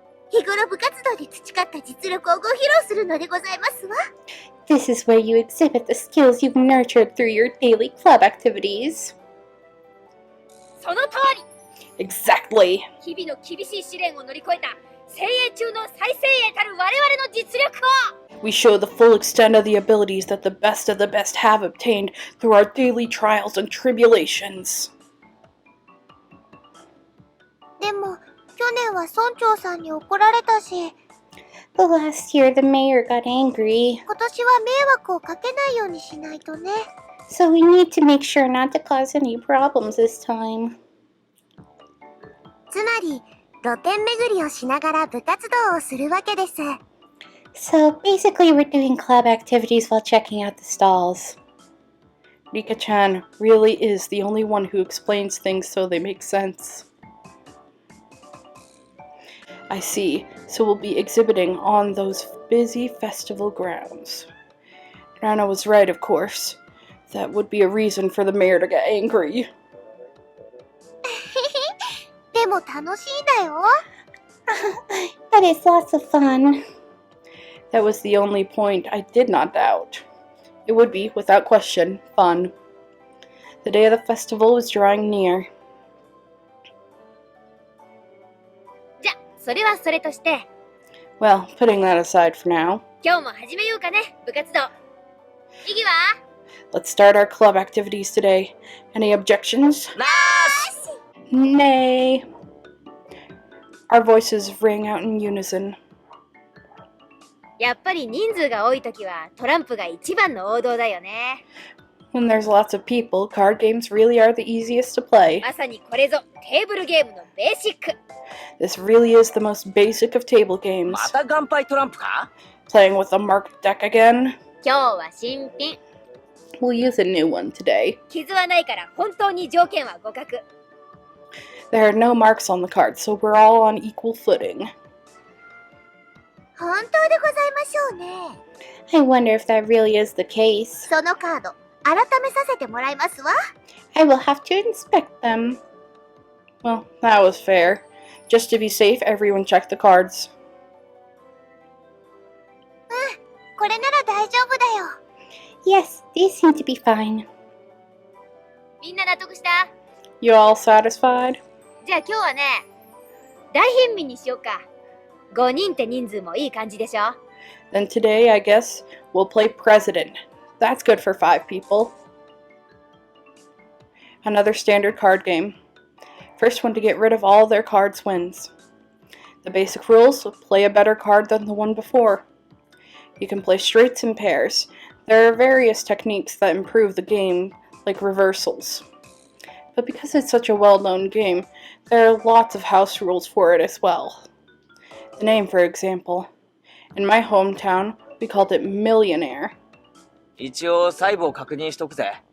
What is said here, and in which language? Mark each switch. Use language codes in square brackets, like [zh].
[ja] 日頃部活動で培った実力をご披露するのでございますわ。 [en] This is where you exhibit the skills you've nurtured through your daily club activities. [ja] その通り [en] Exactly. [ja] 日々の厳しい試練を乗り越えた精鋭中の最精鋭たる我々の実力を [en] We show the full extent of the abilities that the best of the best have obtained through our daily trials and tribulations. [ja] でも、去年は村長さんに怒られたし、 [en] But last year the mayor got angry, [ja] 今年は迷惑をかけないようにしないとね。 [en] so we need to make sure not to cause any problems this time. [ja] つまり、露店巡りをしながら部活動をするわけです。 [en] So basically we're doing club activities while checking out the stalls. Rika-chan really is the only one who explains things so they make sense. I see, so we'll be exhibiting on those busy festival grounds. Rana was right, of course. That would be a reason for the mayor to get angry. [ja] でも楽しいんだよ。 [en] But it's lots of fun. That was the only point I did not doubt. It would be, without question, fun. The day of the festival was drawing near. [ja] じゃ、それはそれとして [en] Well, putting that aside for now, [ja] 今日も始めようかね、部活動。意義は [en] let's start our club activities today. Any objections? [ja] なーし [en] Nay. Our voices rang out in unison. [ja] やっぱり人数が多いときはトランプが一番の王道だよね。 [en] When there's lots of people, card games really are the easiest to play. [ja] まさにこれぞテーブルゲームのベーシック。 [en] This really is the most basic of table games. [ja] また乾杯トランプか？ [en] Playing with a marked deck again? [ja] 今日は新品。 [en] We'll use a new one today. [ja] 傷はないから本当に条件は互角。 [en] There are no marks on the cards, so we're all on equal footing. [ja] 本当でございましょうね。 [en] I wonder if that really is the case. [ja] そのカード、改めさせてもらいますわ。 [en] I will have to inspect them. Well, that was fair. Just to be safe, everyone checked the cards. [ja] これなら大丈夫だよ。 [en] Yes, these seem to be fine. [ja] みんな納得した？ [en] You all satisfied? [ja] じゃあ今日はね、大貧民にしようか。5人って人数もいい感じでしょ？ [en] Then today, I guess, we'll play President. That's good for 5 people. Another standard card game. First one to get rid of all their cards wins. The basic rules: play a better card than the one before. You can play straights and pairs. There are various techniques that improve the game, like reversals. But because it's such a well-known game, there are lots of house rules for it as well. The name, for example. In my hometown, we called it Millionaire. [ja] 一応細部を確認しとくぜ。